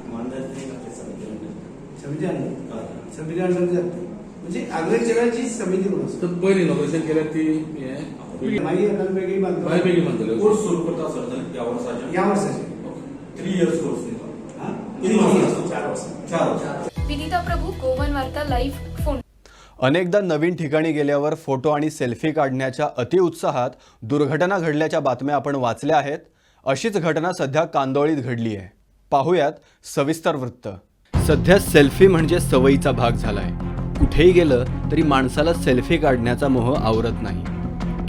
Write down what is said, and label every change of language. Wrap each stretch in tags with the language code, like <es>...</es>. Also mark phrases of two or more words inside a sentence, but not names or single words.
<kok>संविधान म्हणजे अग्रचराची समिती म्हणून पयली इनॉग्रेशन केल्यार ती मागीर वेगळी बांधतले कोर्स सुरू करता सर या वर्साचे 3</kok> <en>years course</en> <kok>दिता 4 वर्स। विनीता प्रभू, गोवन वार्ता लाईव्ह, फोन।</kok> <mr>अनेकदा नवीन ठिकाणी गेल्यावर फोटो आणि सेल्फी काढण्याच्या अतिउत्साहात दुर्घटना घडल्याच्या बातम्या आपण वाचल्या आहेत। अशीच घटना सध्या कांदोळीत घडली आहे। पाहूयात सविस्तर वृत्त। सध्या सेल्फी म्हणजे सवयीचा भाग झालाय। कुठेही गेलं तरी माणसाला सेल्फी काढण्याचा मोह आवरत नाही।</mr>